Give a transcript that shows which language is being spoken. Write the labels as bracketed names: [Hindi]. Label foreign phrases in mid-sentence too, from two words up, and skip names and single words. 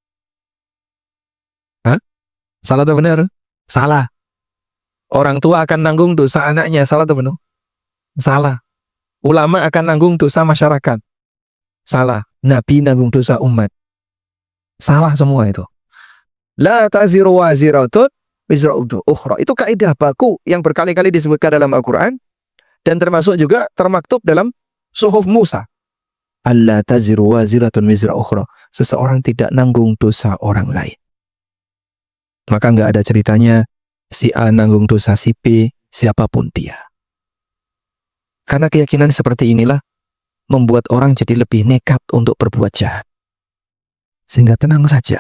[Indonesian] Salah atau benar? Salah. Orang tua akan nanggung dosa anaknya, salah atau benar? Salah. Ulama akan nanggung dosa masyarakat, salah. Nabi nanggung dosa umat, salah semua itu. [Arabic] لا تزر وازرة وزر أخرى. [Indonesian] Itu kaidah baku yang berkali-kali disebutkan dalam Al-Quran dan termasuk juga termaktub dalam suhuf Musa. [Arabic] ألا تزر وازرة وزر أخرى. [Indonesian] Seseorang tidak nanggung dosa orang lain. Maka nggak ada ceritanya si A nanggung dosa si B, siapapun dia. Karena keyakinan seperti inilah membuat orang jadi lebih nekat untuk berbuat jahat. Sehingga tenang saja.